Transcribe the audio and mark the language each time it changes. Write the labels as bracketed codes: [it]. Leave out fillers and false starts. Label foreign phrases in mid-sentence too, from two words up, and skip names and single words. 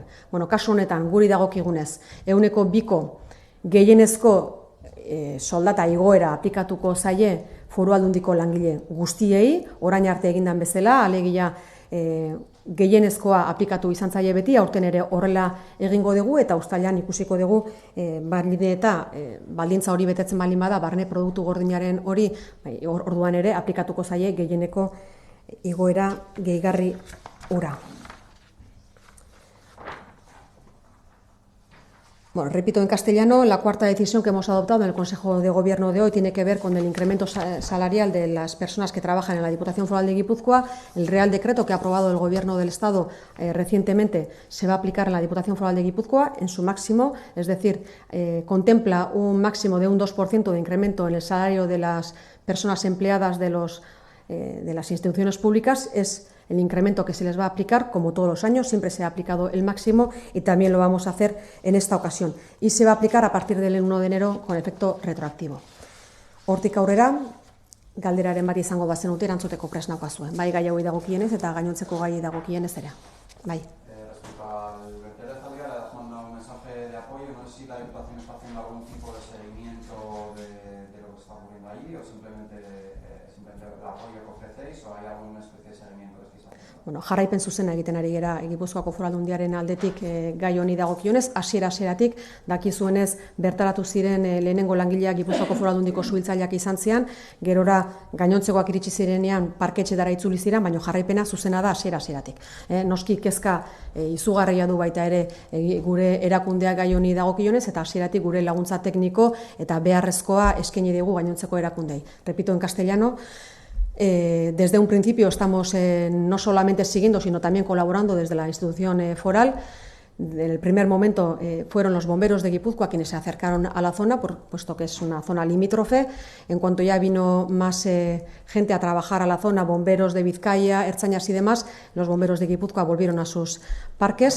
[eu] Kasu honetan guri dagokigunez 2% gehienezko soldata igoera aplikatuko zaie Foru Aldundiko langile guztiei, orain arte egindan bezala, alegia gehienezkoa aplikatu izan zaie beti, aurten ere horrela egingo dugu eta uztailan ikusiko dugu baldintza hori betetzen baldin bada, barne produktu gordinaren hori, orduan ere aplikatuko zaie gehieneko igoera gehigarri hura. [es] Repito en castellano, la cuarta decisión que hemos adoptado en el Consejo de Gobierno de hoy tiene que ver con el incremento salarial de las personas que trabajan en la Diputación Foral de Guipúzcoa. El Real Decreto que ha aprobado el Gobierno del Estado recientemente se va a aplicar en la Diputación Foral de Guipúzcoa en su máximo, es decir, contempla un máximo de un 2% de incremento en el salario de las personas empleadas de las instituciones públicas. Es el incremento que se les va a aplicar, como todos los años, siempre se ha aplicado el máximo y también lo vamos a hacer en esta ocasión. Y se va a aplicar a partir del 1 de enero con efecto retroactivo. [eu] Hortik aurrera, galderaren bat izango bazenute erantzuteko prest naukazue. Bai gai hauei dagokienez eta gainontzeko gai dagokienez ere. Bai. [es] Respecto al vertedero de Zaldibar, has mandado un mensaje de apoyo. No sé si la Diputación está haciendo algún tipo de seguimiento de lo que está ocurriendo allí o simplemente el apoyo que ofrecéis o hay alguna especie de seguimiento que estáis haciendo. [eu] Jarraipen zuzena egiten ari gera Gipuzkoako Foru Aldundiaren aldetik gai honi dagokionez, hasiera-hasieratik dakizuenez bertaratu ziren lehenengo langileak Gipuzkoako Foru Aldundiko suhiltzaileak izan zian, gerora gainontzekoak iritsi zirenean parketxetara itzuli ziren, baina jarraipena zuzena da hasiera-hasieratik. Noski kezka izugarria du baita ere gure erakundeak gai honi dagokionez eta hasieratik gure laguntza tekniko eta beharrezkoa eskaini dugu gainontzeko erakundei. [es] Repito en castellano. Desde un principio estamos no solamente siguiendo, sino también colaborando desde la institución foral. En el primer momento fueron los bomberos de Guipúzcoa quienes se acercaron a la zona, puesto que es una zona limítrofe. En cuanto ya vino más gente a trabajar a la zona, bomberos de Vizcaya, ertzainas y demás, los bomberos de Guipúzcoa volvieron a sus parques.